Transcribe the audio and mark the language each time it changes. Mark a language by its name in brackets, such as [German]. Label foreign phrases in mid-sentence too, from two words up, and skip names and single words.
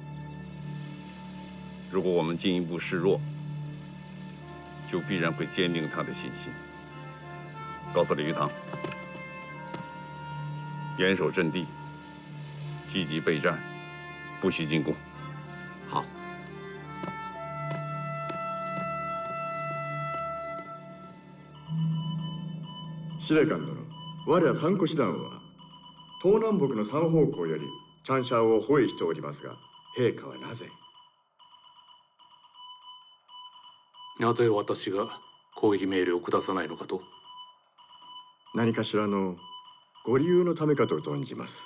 [Chinese] 如果我们进一步示弱，就必然会坚定他的信心。告诉李玉堂， 严守阵地，积极备战，不许进攻。好。 [Japanese] 司令官殿、我ら三個師団は東南北の三方向よりチャンシャーを包囲しておりますが、陛下はなぜ？なぜ私が攻撃命令を下さないのかと？何かしらのご理由のためかと存じます。